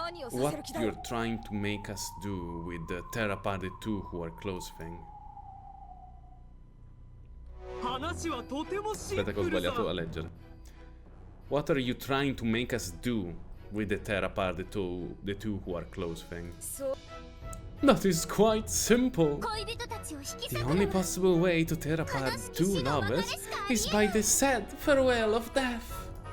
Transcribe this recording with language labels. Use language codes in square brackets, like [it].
[en] What you're trying to make us do with the tear apart the two who are close thing. [it] Aspetta che ho sbagliato a leggere. [en] What are you trying to make us do with the tear apart the two who are close thing? That is quite simple. The only possible way to tear apart two lovers is by the sad farewell of death.